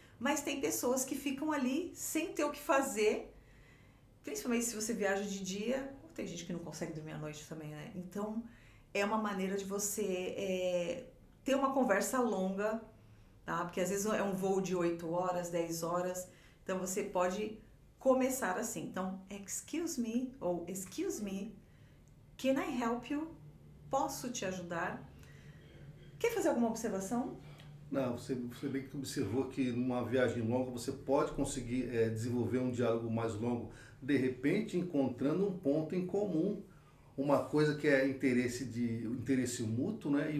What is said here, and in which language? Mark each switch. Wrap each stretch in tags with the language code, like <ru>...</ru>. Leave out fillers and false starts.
<pt>Mas tem pessoas que ficam ali sem ter o que fazer, principalmente se você viaja de dia. Tem gente que não consegue dormir à noite também, né? Então, é uma maneira de você ter uma conversa longa, tá? Porque às vezes é um voo de 8 horas, 10 horas, então você pode começar assim.</pt> <en>Então, excuse me, ou excuse me, can I help you?</en> <pt>Posso te ajudar? Quer fazer alguma observação? Não, você bem que observou que numa viagem longa você pode conseguir desenvolver um diálogo mais longo, de repente encontrando um ponto em comum, uma coisa que é interesse mútuo, né?</pt>